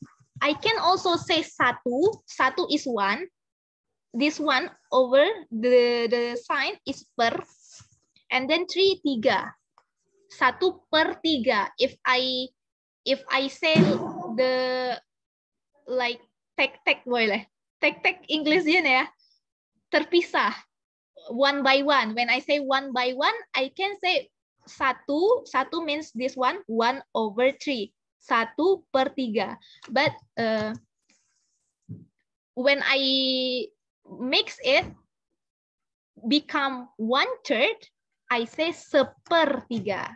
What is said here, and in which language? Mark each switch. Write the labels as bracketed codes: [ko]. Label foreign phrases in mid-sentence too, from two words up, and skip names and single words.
[en] I can also say 1. 1 is 1. This one over the sign is per. And then 3, 3. 1/3. If I say the like [ms] tek boleh. Tek English ya. Terpisah. [en] 1 by 1. When I say 1 by 1, I can say 1 means this one, 1/3. 1/3. But when I mix it, become 1/3, I say sepertiga.